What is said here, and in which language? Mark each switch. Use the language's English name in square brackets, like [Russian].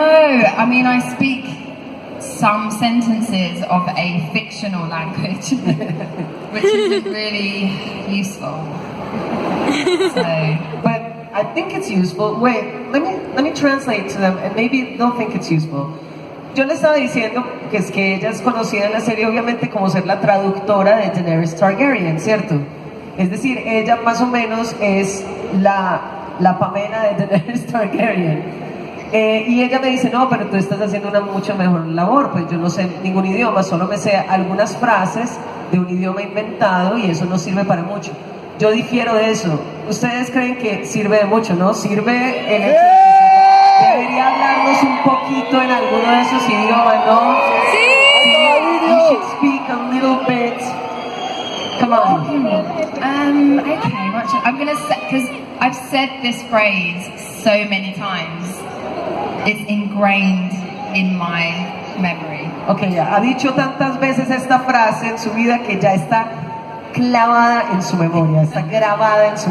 [English] I mean, I speak some sentences of a fictional language, which isn't really useful. So, But I think it's useful. Wait, let me translate to them, and maybe they'll think it's useful. [Spanish] Yo le estaba diciendo que es que ella es conocida en la serie obviamente como ser la traductora de Daenerys Targaryen, ¿cierto? Es decir, ella más o menos es la Pamela de Daenerys Targaryen. Y ella me dice, no, pero tú estás haciendo una mucho mejor labor, pues yo no sé ningún idioma, solo me sé algunas frases de un idioma inventado y eso no sirve para mucho. Yo difiero de eso. Ustedes creen que sirve de mucho, ¿no? Sirve el hecho de que debería hablarnos un poquito en alguno de esos idiomas, ¿no? Sí. [English] You should speak a little bit. Come on. okay, I'm gonna say, because I've said this phrase so many times, it's ingrained in my memory. [Spanish] Ok, ya ha dicho tantas veces esta frase en su vida que ya está clavada en su memoria, está grabada en su